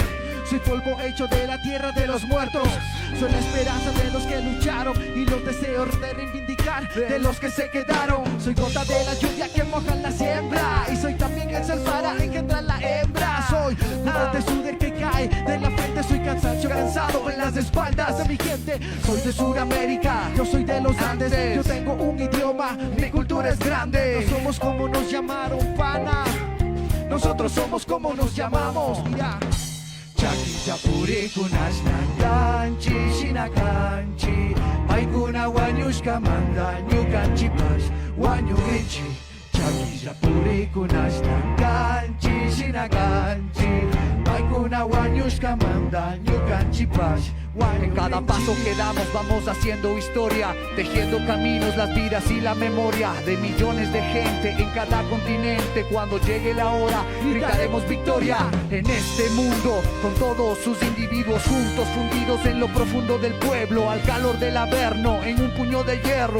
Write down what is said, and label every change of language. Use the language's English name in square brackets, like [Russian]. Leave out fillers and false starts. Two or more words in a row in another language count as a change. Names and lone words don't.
[Spanish] soy polvo hecho de la tierra de los muertos, soy la esperanza de los que lucharon y los deseos de reivindicar de los que se quedaron, soy gota de la lluvia que moja la siembra y soy también el sol para engendrar la hembra, soy nubes de sudor que cae de la frente, soy cansancio cansado en las espaldas de mi gente, soy de Sudamérica, yo soy de los Andes, yo tengo un idioma, mi cultura es grande, no somos como nos llamaron, pana, nosotros somos como nos llamamos, mira. [Quechua] Chaki Japuri kunas nanganchi shinakanchi Paikuna wanyushka manda nyukanchi pas wanyurinchi Chaki Japuri kunas nanganchi shinakanchi Paikuna wanyushka manda nyukanchi pas. [Spanish] En cada paso que damos vamos haciendo historia, tejiendo caminos, las vidas y la memoria de millones de gente en cada continente. Cuando llegue la hora gritaremos victoria en este mundo, con todos sus individuos juntos, fundidos en lo profundo del pueblo, al calor del averno, en un puño de hierro.